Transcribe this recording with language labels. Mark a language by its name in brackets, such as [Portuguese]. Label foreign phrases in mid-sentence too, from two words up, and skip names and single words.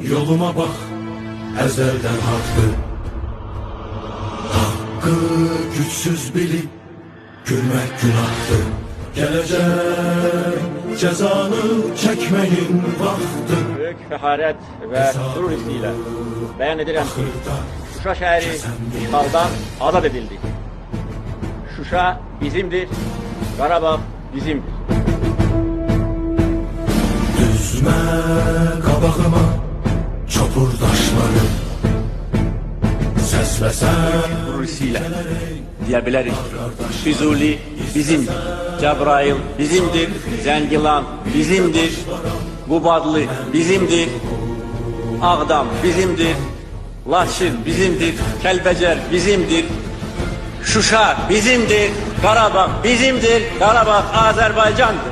[Turkish] yoluma bak, ezelden hakkı. Hakkı güçsüz bilip gülmek günahtır. Gelecek cezanı çekmenin vakti. Büyük feharet ve gurur hissiyle beyan ederim ki Şuşa şehri işgaldan azat edildi. [Azerbaijani] Şuşa bizimdir, Qarabağ bizimdir. Düzme qabağıma çopurdaşları, səsləsən [Turkish] Gurur hissiyle diyebiliriz. [Azerbaijani] Füzuli bizimdir, Cəbrayıl bizimdir, Zəngilan bizimdir, Qubadlı bizimdir, Ağdam bizimdir, Laçın bizimdir, Kəlbəcər bizimdir, Şuşa bizimdir, Qarabağ bizimdir, Qarabağ Azərbaycandır.